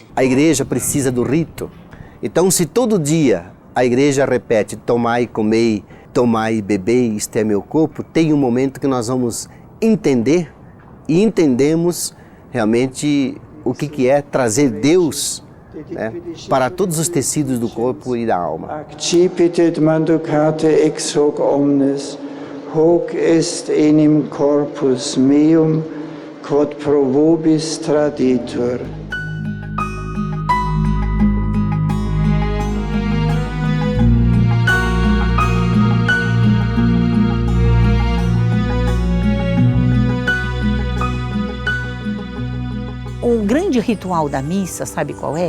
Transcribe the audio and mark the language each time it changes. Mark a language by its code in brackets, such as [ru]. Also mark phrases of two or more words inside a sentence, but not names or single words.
[pt] A igreja precisa do rito. Então, se todo dia a igreja repete: tomai, comei, tomai, bebei, isto é meu corpo, tem um momento que nós vamos entender e entendemos realmente o que é trazer Deus, né, para todos os tecidos do corpo e da alma. [la] Accipitet manducate ex hoc omnes, hoc est enim corpus meum, quod pro vobis traditur. [pt] O grande ritual da missa, sabe qual é?